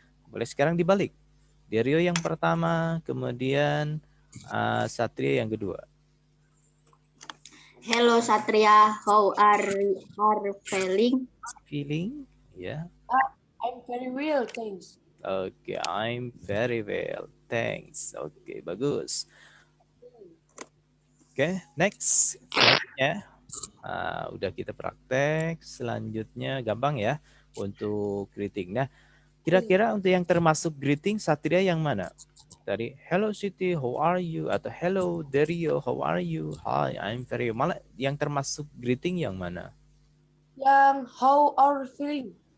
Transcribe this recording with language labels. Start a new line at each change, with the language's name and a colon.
Indonesian: Boleh sekarang dibalik. Derio yang pertama, kemudian Satria yang kedua.
English: Hello Satria, how are feeling? Feeling? Ya. I'm very well, thanks. Oke, I'm very well. Thanks. Oke, bagus. Oke, next.
Indonesian: Selanjutnya, udah kita praktek. Selanjutnya gampang ya untuk greeting. Nah, kira-kira untuk yang termasuk greeting Satria yang mana?
English: Tadi, hello Siti, how are you? Atau hello Dario, how are you?
Indonesian: Hi, I'm very well. Malah yang termasuk greeting yang mana?
English: Yang how are you feeling?